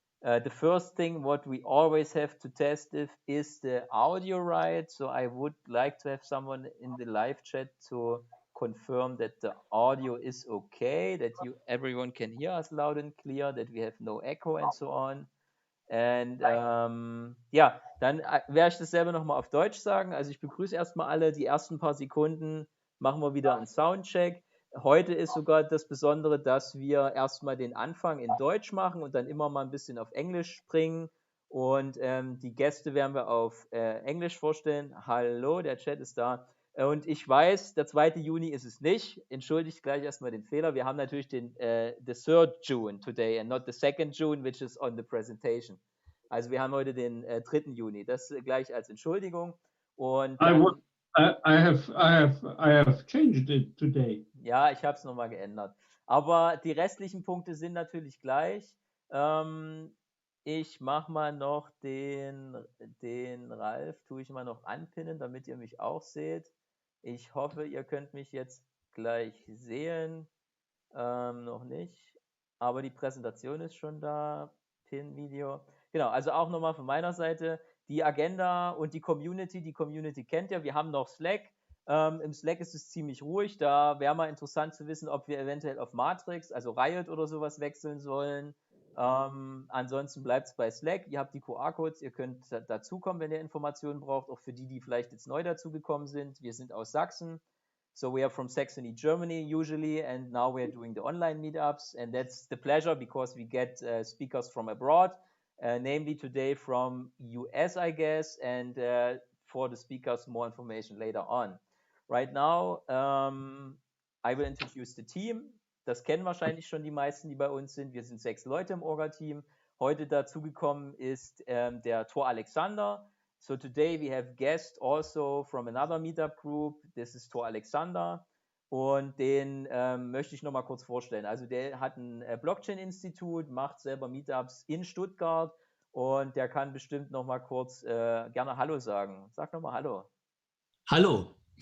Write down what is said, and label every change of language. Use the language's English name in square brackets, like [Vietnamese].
[English] The first thing what we always have to test if is the audio right. So I would like to have someone in the live chat to confirm that the audio is okay, that everyone can hear us loud and clear, that we have no echo and so on. [German] Und ja, dann werde ich das selber nochmal auf Deutsch sagen. Also ich begrüße erstmal alle. Die ersten paar Sekunden machen wir wieder einen Soundcheck. Heute ist sogar das Besondere, dass wir erstmal den Anfang in Deutsch machen und dann immer mal ein bisschen auf Englisch springen. Und die Gäste werden wir auf Englisch vorstellen. Hallo, der Chat ist da. Und ich weiß, der 2. Juni ist es nicht. Entschuldigt gleich erstmal den Fehler. Wir haben natürlich [English] the 3rd June today and not the 2nd June, which is on the presentation. [German] Also wir haben heute den 3. Juni. Das gleich als Entschuldigung. Und dann, [English] I have changed it today. [German] Ja, ich habe es nochmal geändert. Aber die restlichen Punkte sind natürlich gleich. Ich mache mal noch den Ralf, tue ich mal noch anpinnen, damit ihr mich auch seht. Ich hoffe, ihr könnt mich jetzt gleich sehen. Noch nicht. Aber die Präsentation ist schon da. Pin-Video. Genau, also auch nochmal von meiner Seite. Die Agenda und die Community. Die Community kennt ihr. Wir haben noch Slack. Im Slack ist es ziemlich ruhig. Da wäre mal interessant zu wissen, ob wir eventuell auf Matrix, also Riot oder sowas wechseln sollen. Ansonsten bleibt es bei Slack. Ihr habt die QR-Codes, ihr könnt dazukommen, wenn ihr Informationen braucht, auch für die, die vielleicht jetzt neu dazugekommen sind. Wir sind aus Sachsen. [English] So we are from Saxony, Germany usually, and now we're doing the online meetups, and that's the pleasure because we get speakers from abroad, namely today from US, I guess, and for the speakers, more information later on. Right now, I will introduce the team. [German] Das kennen wahrscheinlich schon die meisten, die bei uns sind. Wir sind 6 Leute im Orga-Team. Heute dazugekommen ist der Thor Alexander. [English] So today we have guests also from another meetup group. This is Thor Alexander. [German] Und den möchte ich nochmal kurz vorstellen. Also der hat ein Blockchain-Institut, macht selber Meetups in Stuttgart und der kann bestimmt nochmal kurz gerne Hallo sagen. Sag nochmal Hallo. Hallo.